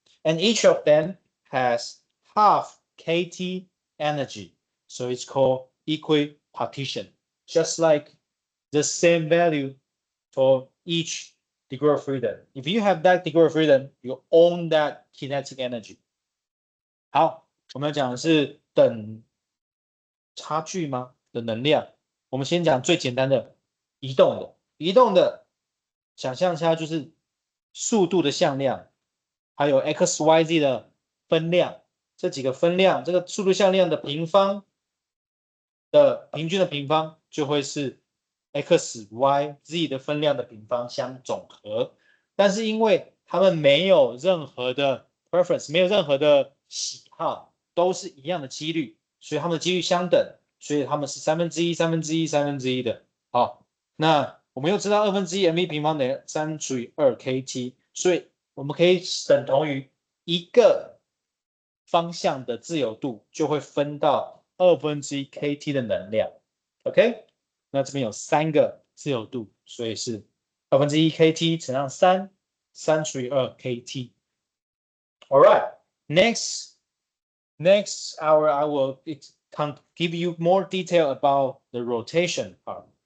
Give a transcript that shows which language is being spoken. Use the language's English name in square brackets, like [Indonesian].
[English] And each of them has half kT energy. So it's called equipartition, just like the same value for each degree of freedom. If you have that degree of freedom, you own that kinetic energy. [Chinese] 好，我们要讲的是等差距吗？的能量。我们先讲最简单的移动的，移动的想象一下就是速度的向量，还有 x y z 的分量，这几个分量，这个速度向量的平方的平均的平方就会是 x y z 的分量的平方相总和。但是因为它们没有任何的 preference， 没有任何的喜好，都是一样的几率，所以它们的几率相等，所以它们是1/3的。好，那我们又知道1/2 mv 平方等于3除以2 kT， 所以我们可以等同于一个方向的自由度就会分到1/2 kT 的能量。 OK， 那这边有3个自由度，所以是1/2 kT 乘上3除以2 kT。 [English] All right, next hour I will give you more detail about the rotation part.